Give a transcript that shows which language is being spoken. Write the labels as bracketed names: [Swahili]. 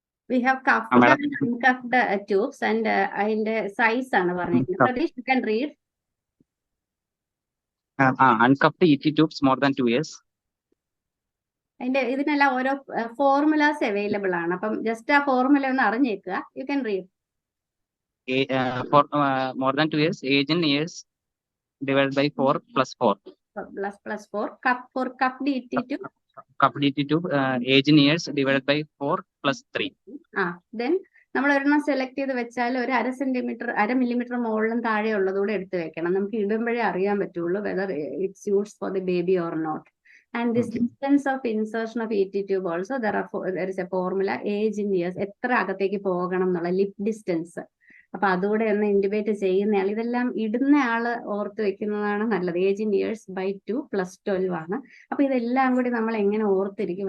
[English] We have cuffed and uncuffed tubes and [Malayalam] അതിന്റെ size ആണ് പറഞ്ഞിരിക്കുന്നത്. [English] Pratheesh, you can read. Uncuffed ET tubes more than 2 years. [Malayalam] അതിന്റെ ഇതിനെല്ലാം ഓരോ ഫോർമുലാസ് അവൈലബിൾ ആണ്. അപ്പം ജസ്റ്റ് ആ ഫോർമുല ഒന്ന് അറിഞ്ഞേക്കുക. [English] You can read. For more than 2 years, age in years divided by 4 plus 4. Plus 4. For cuffed ET tube. Cuffed ET tube, age in years divided by 4 plus 3. [Malayalam] Then നമ്മൾ ഒരെണ്ണം select ചെയ്ത് വെച്ചാൽ ഒരു 1 millimetre മുകളിലും താഴെ ഉള്ളതുകൂടെ എടുത്ത് വെക്കണം. നമുക്ക് ഇടുമ്പോഴേ അറിയാൻ പറ്റുള്ളൂ [English] Whether it suits for the baby or not. And this distance of insertion of ET tube also there is a formula, age in years, [Malayalam] എത്ര അകത്തേക്ക് പോകണം എന്നുള്ള [English] Lip distance. [Malayalam] അപ്പൊ അതുകൂടെ ഒന്ന് ഇൻഡിബേറ്റ് ചെയ്യുന്നയാൾ, ഇതെല്ലാം ഇടുന്ന ആള് ഓർത്ത് വെക്കുന്നതാണ് നല്ലത്. [English] age in years by 2 + 12 [Malayalam] ആണ്. അപ്പൊ ഇതെല്ലാം കൂടി നമ്മൾ എങ്ങനെ ഓർത്തിരിക്കും?